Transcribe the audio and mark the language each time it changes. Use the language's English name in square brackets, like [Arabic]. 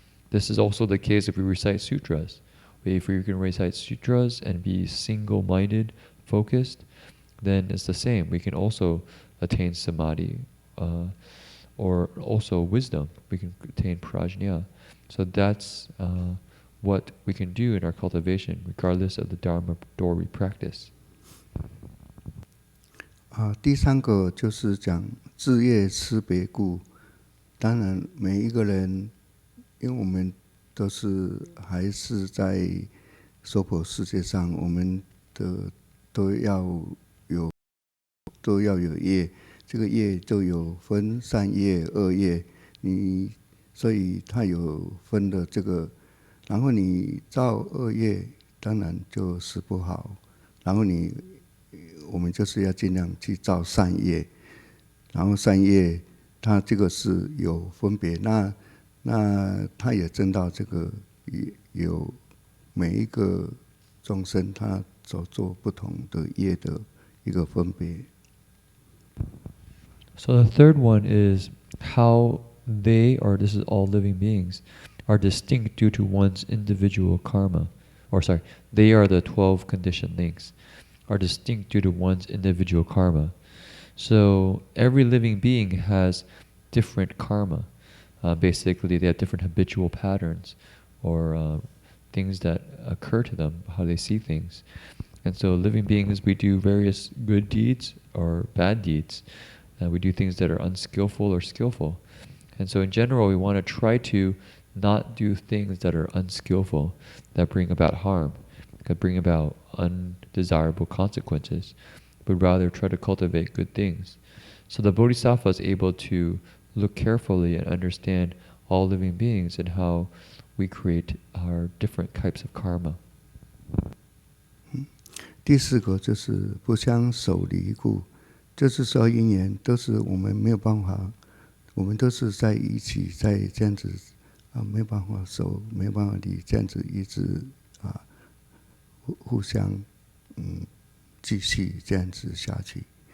[English] This is also the case if we recite sutras. If we can recite sutras and be single-minded, focused, then it's the same. We can also attain samadhi, or also wisdom. We can attain prajna. So that's what we can do in our cultivation, regardless of the Dharma door we practice. [Chinese] 第三个就是讲自业吃别故。当然，每一个人，因为我们都是还是在娑婆世界上，我们的都要有业，这个业就有分善业、恶业，所以它有分的这个，然后你造恶业，当然就是不好，然后我们就是要尽量去造善业，然后善业它这个是有分别，那它也证到这个有每一个众生他所做不同的业的一个分别。 [English] So the third one is how they, or this is all living beings, are distinct due to one's individual karma. They are the 12 conditioned links, are distinct due to one's individual karma. So every living being has different karma. Basically, they have different habitual patterns or things that occur to them, how they see things. And so living beings, we do various good deeds or bad deeds. We do things that are unskillful or skillful. And so in general, we want to try to not do things that are unskillful, that bring about harm, that bring about undesirable consequences, but rather try to cultivate good things. So the Bodhisattva is able to look carefully and understand all living beings and how we create our different types of karma. [Chinese] 第四个就是不相守离故，就是说因缘都是我们没有办法，我们都是在一起，在这样子没有办法守，没有办法离，这样子一直互相继续这样子下去。